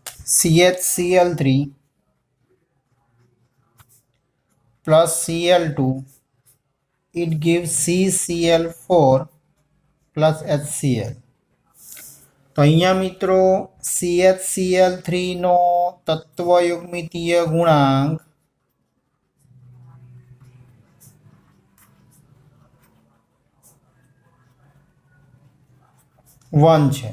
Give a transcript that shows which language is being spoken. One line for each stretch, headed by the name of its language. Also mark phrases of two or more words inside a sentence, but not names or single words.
English: CHCl3 plus Cl2, it gives CCl4 plus HCl.
Gujarati: તો અહીંયા મિત્રો CHCl3 નો તત્વયુગ્મિતીય ગુણાંક 1 છે.